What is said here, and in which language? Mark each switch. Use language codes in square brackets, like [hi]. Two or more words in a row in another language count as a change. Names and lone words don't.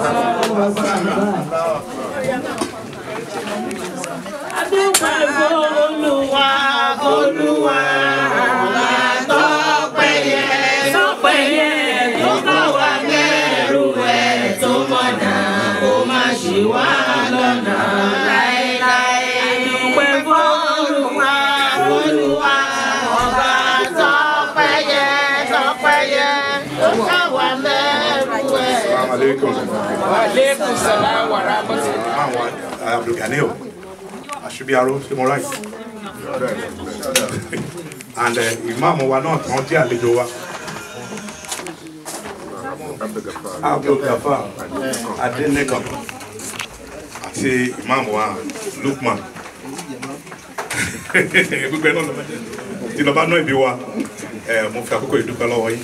[yo] Olúwa tọ́pẹ́yẹ tó bá wà lẹ́rù ẹ̀ tó mọ̀nà kó má ṣì wá lọ́nà láéláé. Dúpẹ́ f'Olúwa ọba tọ́pẹ́yẹ tó bá wà lẹ́rù ẹ̀. [ar] وعليكم السلام ورحمة الله. [yo] Abdul Ganil Ashubiaro, ṣé mo right? And Imam wa náà tán jẹ́ àlejò wa. Abdul Gafar Adenekan àti Imam wa Lukman. Gbogbo ẹ̀ náà tí lọ bá ná ìbí wa, mo fi àkókò ìdúpẹ́ lọ́wọ́ yín.